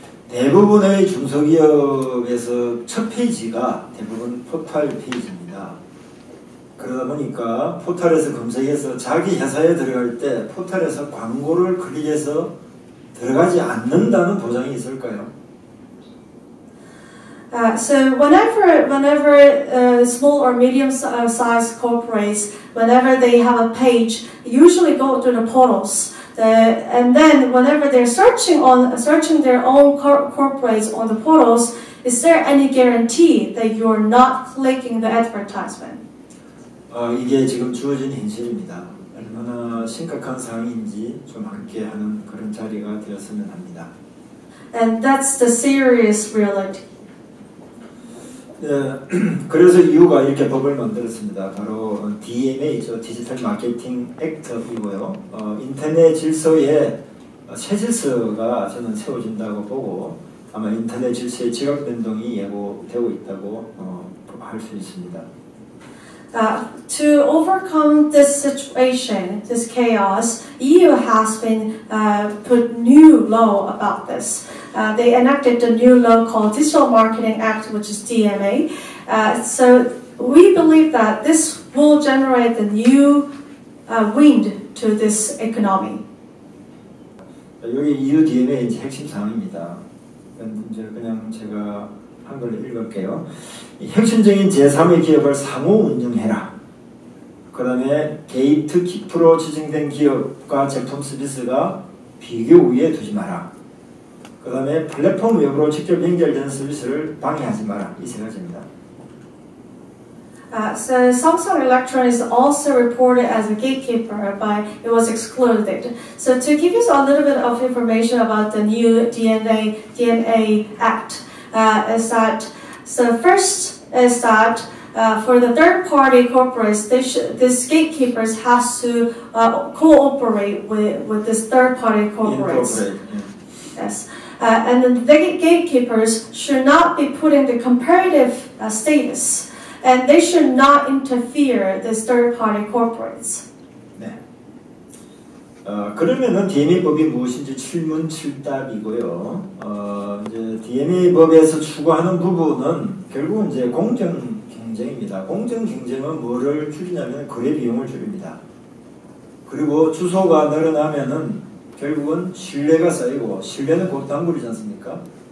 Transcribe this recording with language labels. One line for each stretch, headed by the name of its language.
Korean: 대부분의 중소기업에서 첫 페이지가 대부분 포털 페이지입니다. 그러다 보니까 포털에서 검색해서 자기 회사에 들어갈 때 포털에서 광고를 클릭해서 들어가지 않는다는 보장이 있을까요?
English: So whenever small or medium-sized corporates, whenever they have a page, usually go to the portals. And then whenever they're searching their own corporates on the portals, is there any guarantee that you're not clicking the advertisement?
Korean: 이게 지금 주어진 현실입니다. 얼마나 심각한 상황인지 좀 함께 하는 그런 자리가 되었으면 합니다.
English: And that's the serious reality.
Korean: 그래서 이유가 이렇게 법을 만들었습니다. 바로 DMA죠. 디지털 마케팅 액트이고요. 인터넷 질서에 새 질서가 저는 세워진다고 보고 아마 인터넷 질서의 지각 변동이 예고되고 있다고 할 수 있습니다.
English: To overcome this situation, this chaos, EU has been put new law about this. They enacted a new law called Digital Marketing Act, which is DMA. So we believe that this will generate a new wind to this economy.
Korean: 여기 EU DMA의 핵심 사항입니다. 이제 그냥 제가 한글로 읽을게요. 혁신적인 제3의 기업을 상호 운영해라. 그 다음에 게이트키퍼로 지정된 기업과 제품 서비스가 비교 우위에 두지 마라. 그 다음에 플랫폼 외부로 직접 연결되는 서비스를 방해하지 마라. 이 세 가지입니다.
English: So Samsung Electronics is also reported as a gatekeeper, but it was excluded. So to give you a little bit of information about the new DMA Act, is that so first is that for the third-party corporates, these gatekeepers has to cooperate with this third-party corporates. Yes. And the gatekeepers should not be put in the comparative status, and they should not interfere with third-party corporates.
Korean: 네. 그러면은 DMA법이 무엇인지 칠문칠답이고요. 이제 DMA법에서 추구하는 부분은 결국은 이제 공정 경쟁입니다. 공정 경쟁은 뭐를 줄이냐면 거래 비용을 줄입니다. 그리고 주소가 늘어나면은 결국은 신뢰가 쌓이고 신뢰는 곧 단물이지 않습니까?